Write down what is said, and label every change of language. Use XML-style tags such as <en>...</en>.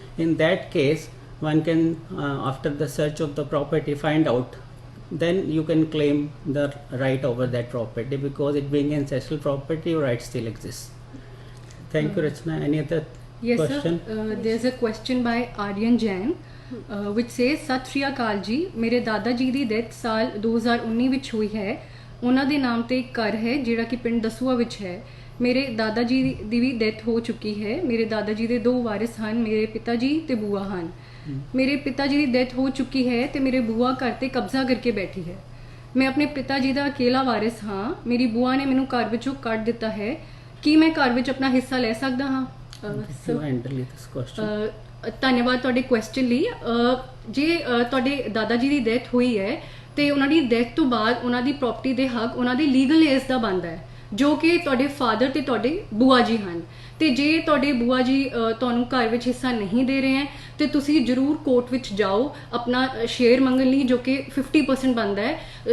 <en>In that case, one can, after the search of the property, find out, then you can claim the right over that property, because it being ancestral property, your right still exists. Thank you, Rachna. Any other Yes, question? sir. There's a question by Aryan Jain, which says,</en> <hi>सत श्री अकाल जी, मेरे दादा जी</hi> <pa>ਦੀ death ਸਾਲ 2019 ਵਿੱਚ ਹੋਈ ਹੈ। ਉਹਨਾਂ ਦੇ ਨਾਮ ਤੇ ਇੱਕ ਘਰ ਹੈ ਜਿਹੜਾ ਕਿ ਪਿੰਡ ਦਸੂਆ ਵਿੱਚ ਹੈ। ਮੇਰੇ ਦਾਦਾ ਜੀ ਦੀ ਵੀ ਡੈਥ ਹੋ ਚੁੱਕੀ ਹੈ। ਮੇਰੇ ਦਾਦਾ ਜੀ ਦੇ 2 ਵਾਰਿਸ ਹਨ, ਮੇਰੇ ਪਿਤਾ ਜੀ ਤੇ ਬੂਆ ਹਨ। ਮੇਰੇ ਪਿਤਾ ਜੀ ਦੀ ਡੈਥ ਹੋ ਚੁੱਕੀ ਹੈ ਤੇ ਮੇਰੇ ਬੂਆ ਘਰ ਤੇ ਕਬਜ਼ਾ ਕਰਕੇ ਬੈਠੀ ਹੈ। ਮੈਂ ਆਪਣੇ ਪਿਤਾ ਜੀ ਦਾ ਅਕੇਲਾ ਵਾਰਿਸ ਹਾਂ। ਮੇਰੀ ਬੂਆ ਨੇ ਮੈਨੂੰ ਘਰ ਵਿੱਚੋਂ ਕੱਢ ਦਿੱਤਾ ਹੈ। ਕੀ ਮੈਂ ਘਰ ਵਿੱਚ ਆਪਣਾ ਹਿੱਸਾ ਲੈ ਸਕਦਾ ਹਾਂ?</pa> <en>You handle this question.</en> <pa>ਧੰਨਵਾਦ ਤੁਹਾਡੇ ਕੁਐਸਚਨ ਲਈ। ਜੇ ਤੁਹਾਡੇ ਦਾਦਾ ਜੀ ਦੀ ਡੈਥ ਹੋਈ ਹੈ ਤੇ ਉਹਨਾਂ ਦੀ ਡੈਥ ਤੋਂ ਬਾਅਦ ਉਹਨਾਂ ਦੀ ਪ੍ਰਾਪਰਟੀ ਦੇ ਹੱਕ ਉਹਨਾਂ ਦੇ ਲੀਗਲ ਏਜ ਦਾ ਬਣਦਾ ਹੈ, ਜੋ ਕਿ ਤੁਹਾਡੇ ਫਾਦਰ ਤੇ ਤੁਹਾਡੇ ਬੂਆ ਜੀ ਹਨ। ਤੇ ਜੇ ਤੁਹਾਡੇ ਬੂਆ ਜੀ ਤੁਹਾਨੂੰ ਘਰ ਵਿੱਚ ਹਿੱਸਾ ਨਹੀਂ ਦੇ ਰਹੇ ਹੈ ਤੇ ਤੁਸੀਂ ਜ਼ਰੂਰ ਕੋਰਟ ਵਿੱਚ ਜਾਓ ਆਪਣਾ ਸ਼ੇਅਰ ਮੰਗਣ ਲਈ, ਜੋ ਕਿ 50% ਬਣਦਾ ਹੈ।</pa>